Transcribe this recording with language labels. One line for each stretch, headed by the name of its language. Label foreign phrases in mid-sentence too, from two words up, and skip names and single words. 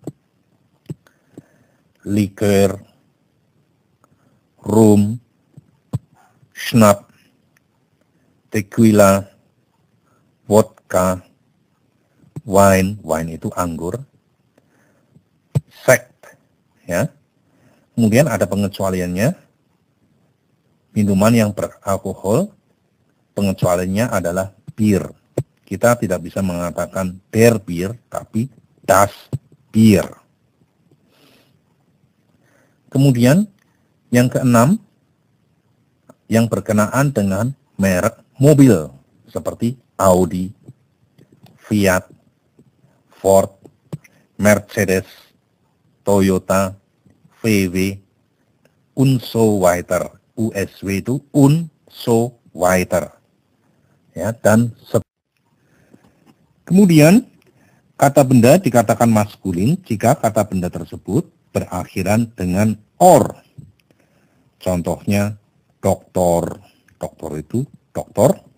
German: liker, rum, schnapp,
Indonesian: tequila, vodka, wine itu anggur, sekt, ya. Kemudian ada pengecualiannya, minuman yang beralkohol, pengecualiannya adalah bir. Kita tidak bisa mengatakan
German: der Bier,
Indonesian: tapi
German: das Bier.
Indonesian: Kemudian yang keenam, yang berkenaan dengan merek mobil, seperti Audi, Fiat, Ford, Mercedes, Toyota, VW,
German: und so weiter.
Indonesian: USW itu
German: und so weiter.
Indonesian: Ya, dan kemudian kata benda dikatakan maskulin jika kata benda tersebut berakhiran dengan or. Contohnya doktor, doktor itu doktor.